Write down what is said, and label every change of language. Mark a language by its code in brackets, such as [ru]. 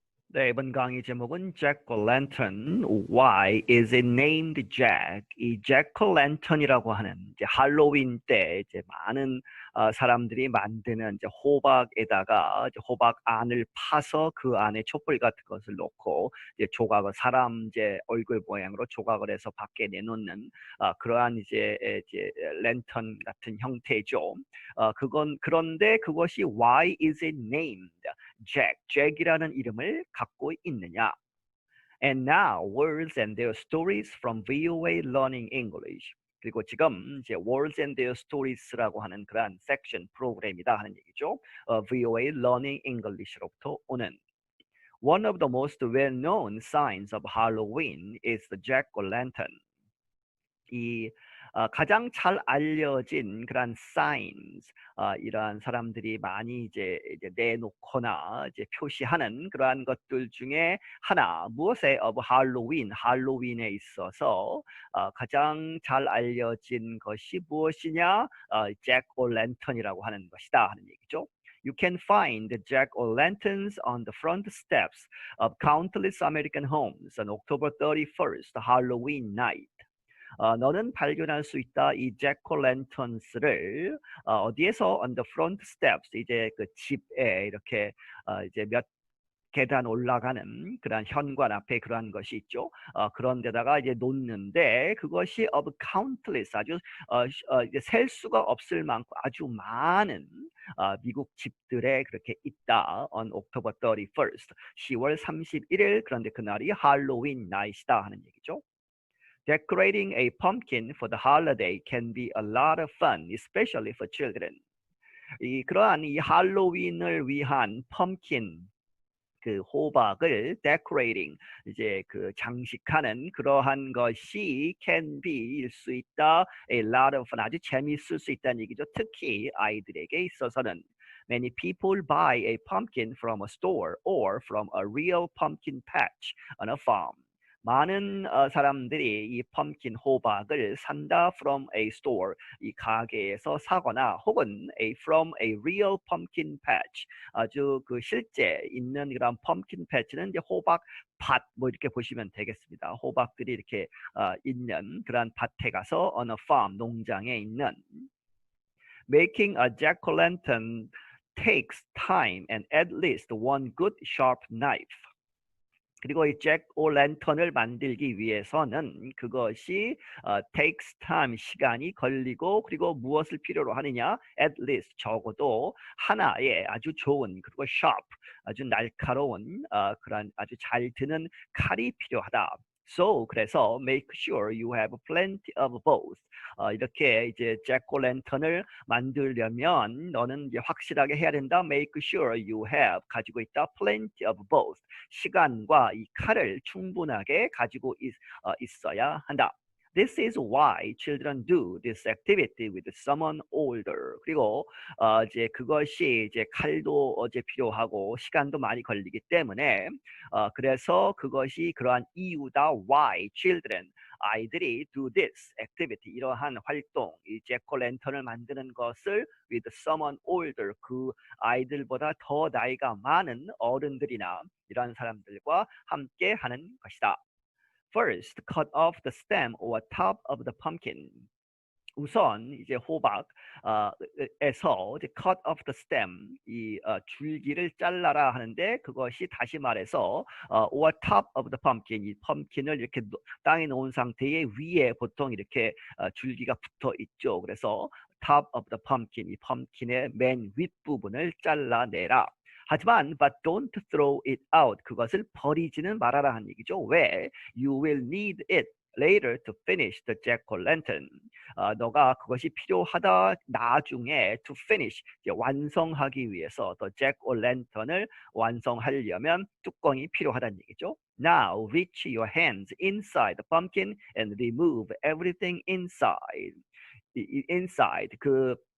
[ko] 네, 이번 강의 제목은 [en] Jack O'Lantern, Why is it named Jack? [ko] 이 Jack O'Lantern이라고 하는 이제 할로윈 때 이제 많은 사람들이 만드는 이제 호박에다가 이제 호박 안을 파서 그 안에 촛불 같은 것을 넣고 이제 조각을 사람 이제 얼굴 모양으로 조각을 해서 밖에 내놓는 그러한 이제 랜턴 같은 형태죠. 그런데 그것이 [en] Why is it named? [ko] Jack이라는 이름을 갖고 있느냐? [en] And now, words and their stories from VOA Learning English. [ko] 그리고 지금 이제 Words and Their Stories라고 하는 그러한 섹션 프로그램이다 하는 얘기죠. VOA Learning English로부터 오는 [en] One of the most well-known signs of Halloween is the jack-o'-lantern. [ko] 이 가장 잘 알려진 그런 signs, 이러한 사람들이 많이 이제 내놓거나 이제 표시하는 그러한 것들 중에 하나, 무엇에 of 할로윈에 있어서 가장 잘 알려진 것이 무엇이냐? jack-o'-lantern이라고 하는 것이다 하는 얘기죠. [en] You can find the jack-o'-lanterns on the front steps of countless American homes on October 31st, Halloween night. [ko] 너는 발견할 수 있다. 이 잭오랜턴스를 어디에서 [en] on the front steps [ko] 이제 그 집에 이렇게 이제 몇 계단 올라가는 그런 현관 앞에 그러한 것이 있죠. 그런 데다가 이제 놓는데 그것이 [en] of countless [ko] 아주 이제 셀 수가 없을 만큼 아주 많은 미국 집들에 그렇게 있다. [en] on October 31st [ko] 10월 31일 그런데 그날이 할로윈 나잇이다 하는 얘기죠. [en] Decorating a pumpkin for the holiday can be a lot of fun, especially for children. [ko] 그러한 이 할로윈을 위한 펌킨 그 호박을 decorating 이제 그 장식하는 그러한 것이 can be일 수 있다. [en] A lot of fun [ko] 아주 재미있을 수 있다는 얘기죠. 특히 아이들에게 있어서는 [en] Many people buy a pumpkin from a store or from a real pumpkin patch on a farm. [ko] 많은 사람들이 이 펌킨 호박을 산다 [en] from a store [ko] 이 가게에서 사거나 혹은 [en] from a real pumpkin patch [ko] 아주 그 실제 있는 그런 펌킨 패치는 이제 호박 밭 뭐 이렇게 보시면 되겠습니다. 호박들이 이렇게 있는 그런 밭에 가서 [en] on a farm [ko] 농장에 있는 [en] Making a jack-o'-lantern takes time and at least one good sharp knife. [ko] 그리고 이 잭오랜턴을 만들기 위해서는 그것이 [en] takes time [ko] 시간이 걸리고 그리고 무엇을 필요로 하느냐 [en] at least [ko] 적어도 하나의 아주 좋은 그리고 sharp 아주 날카로운 그런 아주 잘 드는 칼이 필요하다. [en] So 그래서 make sure you have plenty of both. [ko] 이렇게 이제 잭오랜턴을 만들려면 너는 이제 확실하게 해야 된다. [en] Make sure you have [ko] 가지고 있다. [en] Plenty of both. [ko] 시간과 이 칼을 충분하게 가지고 있어야 한다. [en] This is why children do this activity with someone older. [ko] 그리고 이제 그것이 이제 칼도 어제 필요하고 시간도 많이 걸리기 때문에 그래서 그것이 그러한 이유다. [en] Why children [ko] 아이들이 [en] do this activity [ko] 이러한 활동 이 잭오랜턴을 만드는 것을 [en] with someone older [ko] 그 아이들보다 더 나이가 많은 어른들이나 이런 사람들과 함께 하는 것이다. [en] First, cut off the stem or top of the pumpkin. [ko] 우선 이제 호박에서 이제 [en] cut off the stem [ko] 이 줄기를 잘라라 하는데 그것이 다시 말해서 [en] or top of the pumpkin [ko] 이 펌킨을 이렇게 땅에 놓은 상태에 위에 보통 이렇게 줄기가 붙어 있죠. 그래서 [en] top of the pumpkin [ko] 이 펌킨의 맨 윗부분을 잘라내라. 하지만 [en] but don't throw it out [ko] 그것을 버리지는 말아라 하는 얘기죠. 왜? [en] You will need it later to finish the jack-o'-lantern. [ko] 너가 그것이 필요하다 나중에 [en] to finish [ko] 이제 완성하기 위해서 the jack-o'-lantern을 완성하려면 뚜껑이 필요하다는 얘기죠. [en] Now reach your hands inside the pumpkin and remove everything inside. inside 그